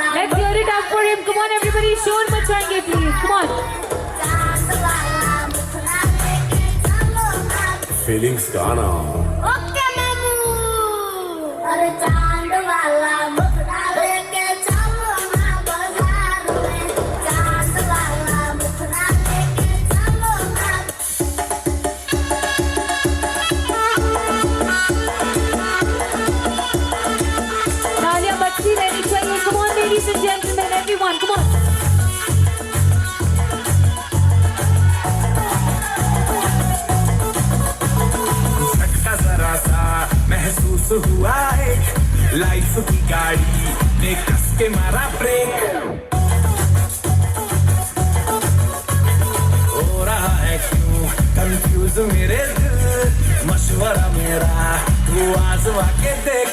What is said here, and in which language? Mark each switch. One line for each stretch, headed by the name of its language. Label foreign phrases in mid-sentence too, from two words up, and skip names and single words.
English: Let's hear it up for him. Come on everybody,
Hindi: शोर मचाएंगे
English: please. Come on.
Hindi: चांद वाला मुखड़ा लेके चलो ना। फीलिंग्स गाना। ओके मामू, अरे चांद वाला मुखड़ा लेके चलो ना बाजार में। चांद वाला मुखड़ा लेके चलो ना। तालियां बजती रहनी चाहिए।
English: Come on ladies and gentlemen, everyone, come on.
Hindi: झटका जरा सा महसूस हुआ एक, लाइफ की गाड़ी ने कस के मारा ब्रेक। हो रहा है क्यों कंफ्यूज मेरे दिल, मशवरा मेरा तू आजमा के देख।